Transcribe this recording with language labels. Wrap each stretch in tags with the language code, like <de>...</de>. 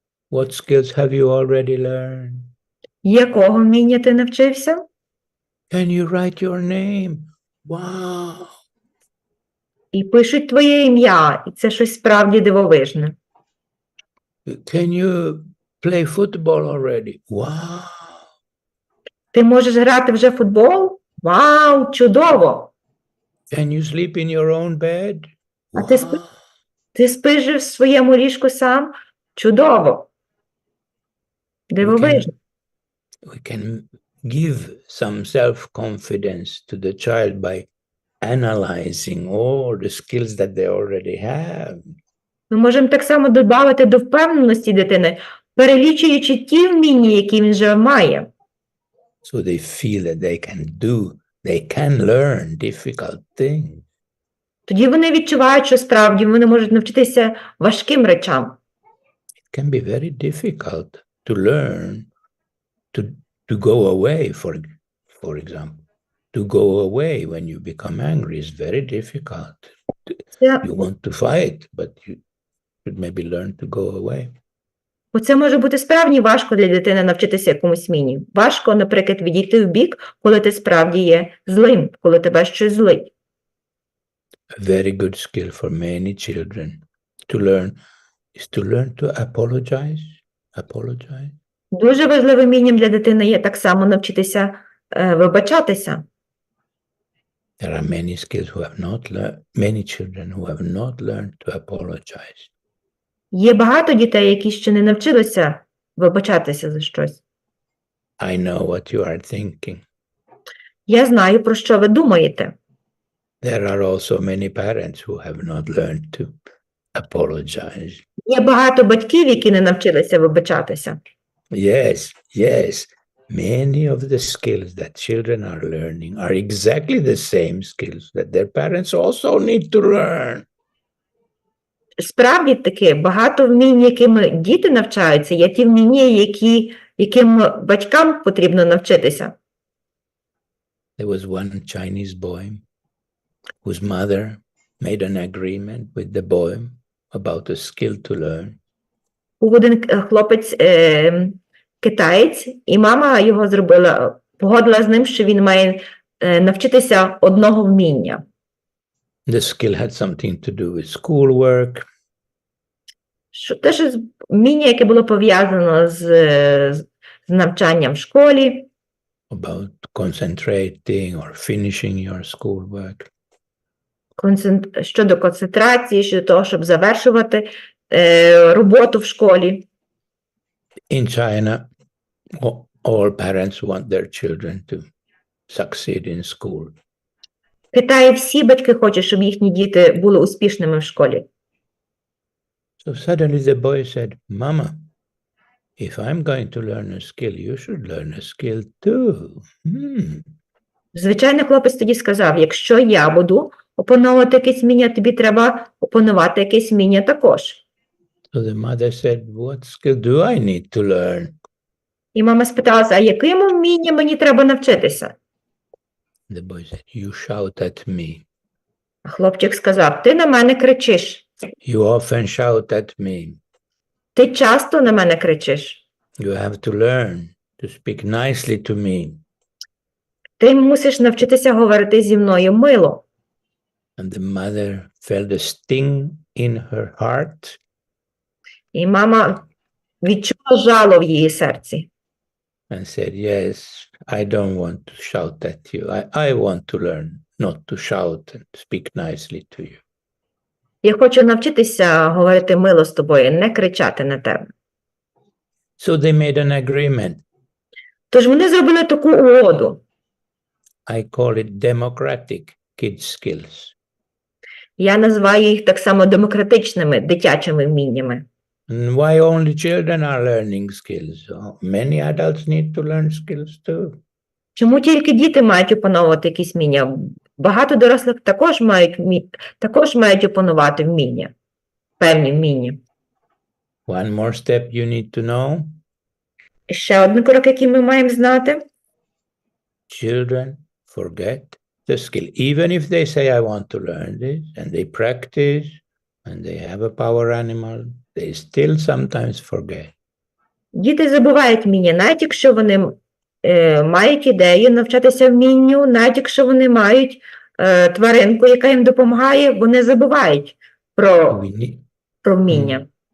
<en>What skills have you already learned?</en> <uk>Якого вміння ти навчився?</uk> <en>Can you write your name? Wow!</en> <uk>І пишуть твоє ім'я, і це щось справді дивовижне.</uk> <en>Can you play football already? Wow!</en> <uk>Ти можеш грати вже в футбол? Вау, чудово!</uk> <en>Can you sleep in your own bed?</en> <uk>А ти спиш в своєму ліжку сам? Чудово! Дивовижно.</uk> <en>We can give some self-confidence to the child by analyzing all the skills that they already have.</en> <uk>Ми можемо так само додати до впевненості дитини, перелічуючи ті вміння, які він вже має.</uk> <en>So they feel that they can learn difficult things.</en> <uk>Тоді вони відчувають, що справді вони можуть навчитися важким речам.</uk> <en>It can be very difficult to learn to go away, for example. To go away when you become angry is very difficult. You want to fight, but you should maybe learn to go away.</en> <uk>Оце може бути справді важко для дитини навчитися якомусь вмінню. Важко, наприклад, відійти в бік, коли ти справді є злим, коли тебе щось злить.</uk> <en>A very good skill for many children to learn is to learn to apologize. Apologize.</en> <uk>Дуже важливим вмінням для дитини є так само навчитися вибачатися.</uk> <en>There are many skills who have not learned, many children who have not learned to apologize.</en> <uk>Є багато дітей, які ще не навчилися вибачатися за щось.</uk> <en>I know what you are thinking.</en> <uk>Я знаю, про що ви думаєте.</uk> <en>There are also many parents who have not learned to apologize.</en> <uk>Є багато батьків, які не навчилися вибачатися.</uk> <en>Yes, yes. Many of the skills that children are learning are exactly the same skills that their parents also need to learn.</en> <uk>Справді таки, багато вмінь, якими діти навчаються, є ті вміння, яким батькам потрібно навчитися.</uk> <en>There was one Chinese boy whose mother made an agreement with the boy about a skill to learn.</en> <uk>Був один хлопець, китаєць, і мама його погодила з ним, що він має навчитися одного вміння.</uk> <en>The skill had something to do with schoolwork.</en> <uk>Теж вміння, яке було пов'язано з навчанням в школі.</uk> <en>About concentrating or finishing your schoolwork.</en> <uk>Щодо концентрації, щодо того, щоб завершувати роботу в школі.</uk> <en>In China, all parents want their children to succeed in school.</en> <uk>В Китаї всі батьки хочуть, щоб їхні діти були успішними в школі.</uk> <en>So suddenly the boy said, Mama, if I'm going to learn a skill, you should learn a skill too.</en> <uk>Звичайно, хлопець тоді сказав, якщо я буду опановувати якесь вміння, тобі треба опанувати якесь вміння також.</uk> <en>So the mother said, what skill do I need to learn?</en> <uk>І мама спиталася, а яким вмінням мені треба навчитися?</uk> <en>The boy said, you shout at me.</en> <uk>А хлопчик сказав, ти на мене кричиш.</uk> <en>You often shout at me.</en> <uk>Ти часто на мене кричиш.</uk> <en>You have to learn to speak nicely to me.</en> <uk>Ти мусиш навчитися говорити зі мною мило.</uk> <en>And the mother felt a sting in her heart.</en> <uk>І мама відчула жало в її серці.</uk> <en>And said, yes, I don't want to shout at you. I want to learn not to shout and speak nicely to you.</en> <uk>Я хочу навчитися говорити мило з тобою, не кричати на тебе.</uk> <en>So they made an agreement.</en> <uk>Тож вони зробили таку угоду.</uk> <en>I call it democratic kids skills.</en> <uk>Я називаю їх так само демократичними дитячими вміннями.</uk> <en>And why only children are learning skills? Many adults need to learn skills too.</en> <uk>Чому тільки діти мають опановувати якісь вміння? Багато дорослих також мають опанувати вміння, певні вміння.</uk> <en>One more step you need to know.</en> <uk>Ще один крок, який ми маємо знати.</uk> <en>Children forget the skill. Even if they say, I want to learn this, and they practice, and they have a power animal, they still sometimes forget.</en> <uk>Діти забувають вміння, навіть якщо вони мають ідею навчатися вмінню, навіть якщо вони мають тваринку, яка їм допомагає, вони забувають про вміння.</uk>